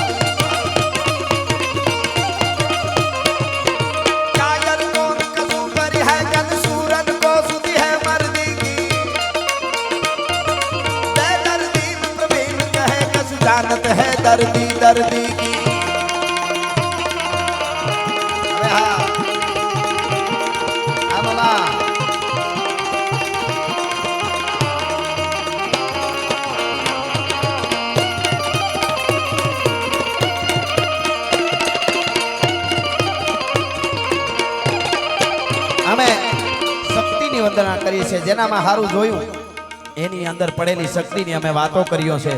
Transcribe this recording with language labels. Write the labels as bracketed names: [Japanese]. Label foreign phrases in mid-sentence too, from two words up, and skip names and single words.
[Hindi] जानत है दर्दी दर्दी की अरे हाँ [Gujarati] आमला અમે શક્તિની વંદના કરીએ છીએ જેનામાં હારું જોયું એની અંદર પડેલી શક્તિની અમે વાતો કર્યો છે